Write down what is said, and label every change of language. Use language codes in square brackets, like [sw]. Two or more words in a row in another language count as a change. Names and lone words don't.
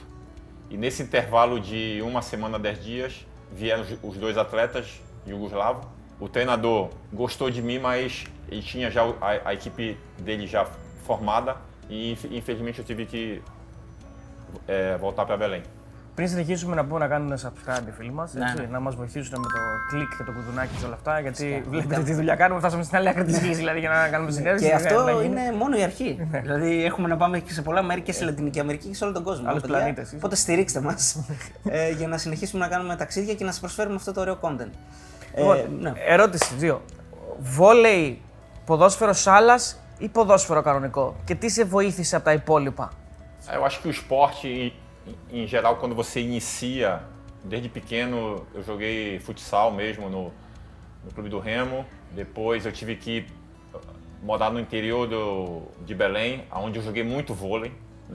[pt] E nesse intervalo de 1 semana, 10 dias, vieram os 2 atletas iugoslavos. O treinador gostou de mim, mas ele tinha já a equipe dele já formada e infelizmente eu tive que voltar para Belém. [el] Πριν συνεχίσουμε να πούμε να κάνουν subscribe οι φίλοι μας, να μας βοηθήσουν με το κλικ και το κουδουνάκι και όλα αυτά, γιατί βλέπετε τι δουλειά κάνουμε, φτάσαμε στην άλλη άκρη της γης δηλαδή για να κάνουμε συνέντευξη. Και αυτό είναι μόνο η αρχή. Δηλαδή έχουμε να πάμε και σε πολλά μέρη και στη Λατινική Αμερική και σε όλο τον κόσμο. Άλλους πλανήτες. Οπότε στηρίξτε μας για να συνεχίσουμε να κάνουμε ταξίδια και να σας προσφέρουμε αυτό το ωραίο content. Ναι. Ερώτηση, Τζίο. Βόλεϊ, ποδόσφαιρο σάλας ή ποδόσφαιρο κανονικό? Και τι σε βοήθησε από τα υπόλοιπα? [pt] Eu acho que o esporte, em geral, quando você inicia, desde pequeno, eu joguei futsal mesmo no Clube do Remo. Depois eu tive que morar no interior de Belém, onde eu joguei muito vôlei, né?